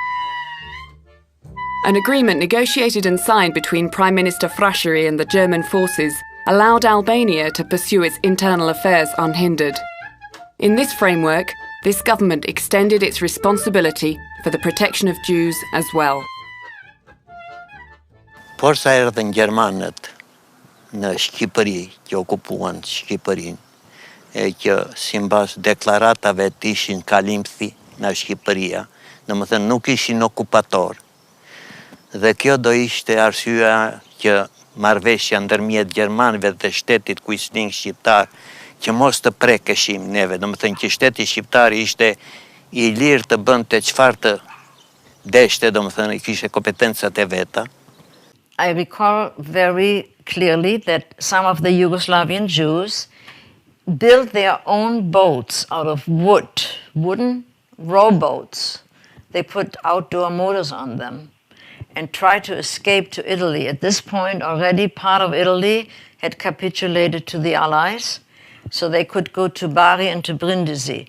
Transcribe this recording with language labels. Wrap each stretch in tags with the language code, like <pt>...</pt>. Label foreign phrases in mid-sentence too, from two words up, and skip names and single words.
<en>An agreement negotiated and signed between Prime Minister Frashëri and the German forces allowed Albania to pursue its internal affairs unhindered. In this framework, this government extended its responsibility for the protection of Jews as well.</en> <sq>Por sa erdhën gjermanët në Shqipëri, që okupuan Shqipërinë, e që simbas deklaratave të ishin kalimthi në Shqipëria, domethënë nuk ishin okupator. Dhe kjo do ishte arsyeja që marrëveshja ndërmjet gjermanëve dhe shtetit kuisling shqiptar që mos të prekeshim neve, domethënë që shteti shqiptar ishte i lirë të bënte çfarë të deshte, domethënë kishte kompetencat e veta.</sq> <en>I recall very clearly that some of the Yugoslavian Jews built their own boats out of wooden rowboats. They put outdoor motors on them. and tried to escape to Italy. At this point, already part of Italy had capitulated to the Allies, so they could go to Bari and to Brindisi.</en>